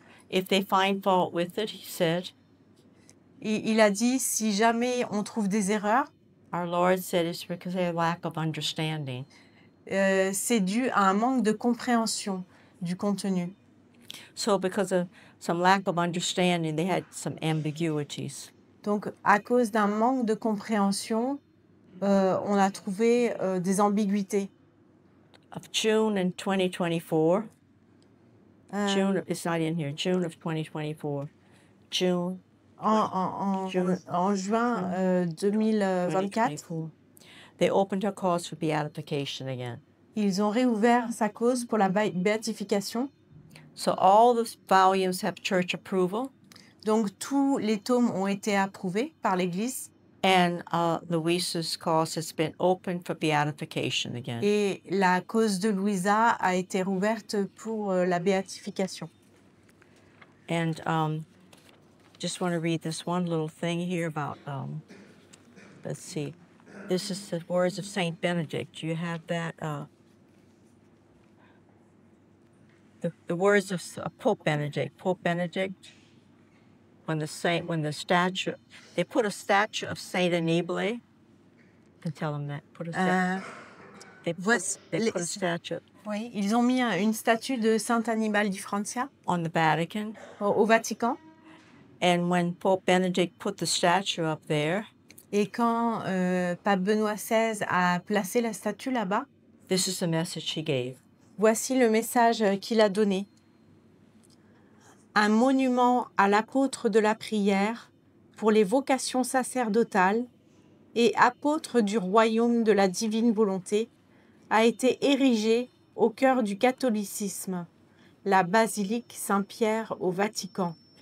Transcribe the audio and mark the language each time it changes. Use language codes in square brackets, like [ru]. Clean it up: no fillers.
[en] If they find fault with it, he said, [fr] Il a dit, si jamais on trouve des erreurs, [en] our Lord said it's because of a lack of understanding. [fr] c'est dû à un manque de compréhension du contenu. [en] So because of some lack of understanding, they had some ambiguities. Donc, à cause d'un manque de compréhension, on a trouvé des ambiguïtés. Of June in 2024, it's not in here, June of 2024, June [fr] En juin 2024, [en] 2024, they opened her cause for beatification again. [fr] ils ont réouvert sa cause pour la béatification. [en] So all the volumes have church approval, [fr] Donc, tous les tomes ont été approuvés par l'Église [en] and Louisa's cause has been opened for beatification again. [fr] et la cause de Louisa a été rouverte pour la béatification. [en] And just want to read this one little thing here about, let's see, this is the words of Saint Benedict. Do you have that? The words of Pope Benedict. Pope Benedict, when the statue, they put a statue of Saint Annibale. You can tell them that. They put a statue [fr] Oui, ils ont mis une statue de Saint Annibale di Francia [en] on the Vatican. [fr] au Vatican. [en] And when Pope Benedict put the statue up there, [fr] Et quand Pape Benoît XVI a placé la statue là-bas, [en] this is the message he gave. [fr] voici le message qu'il a donné. Un monument à l'apôtre de la prière pour les vocations sacerdotales et apôtre du royaume de la divine volonté a été érigé au cœur du catholicisme, la basilique Saint-Pierre au Vatican.